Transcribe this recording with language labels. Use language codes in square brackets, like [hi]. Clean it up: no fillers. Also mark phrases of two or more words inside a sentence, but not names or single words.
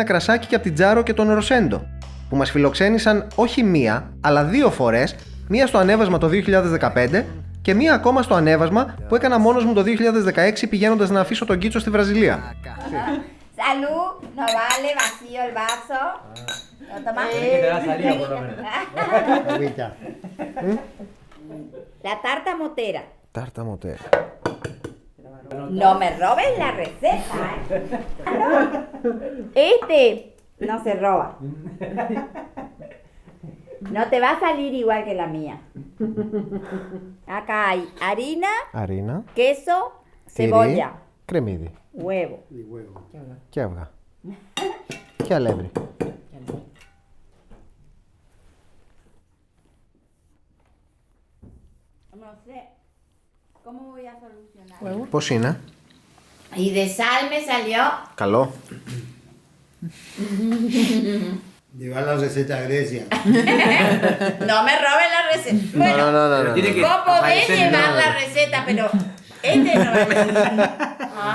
[el] κρασάκι και από την Τζάρο και τον Ροσέντο, που μας φιλοξένησαν όχι μία, αλλά 2 φορές, μία στο ανέβασμα το 2015 και μία ακόμα στο ανέβασμα που έκανα μόνος μου το 2016 πηγαίνοντας να αφήσω τον Κίτσο στη Βραζιλία. [es] Salud, no vale, vacío el vaso. ¿Lo tomas? Que te va a salir por lo menos. La tarta motera. [el] Τάρτα μοτέρα. [es] No me robes la receta, Este no se roba. No te va a salir igual que la mía. Acá hay harina, queso, cebolla, [el] κρεμμύδι [es] huevo. [el] και αυγά και αλεύρι. [es] No sé. ¿Cómo voy a solucionar? [el] Πώς είναι? [es] Y de sal me salió. [el] Καλό. [es] Llevar la receta a Grecia. No me robes la receta. Bueno, No. vos podés llevar la receta, pero este no va a...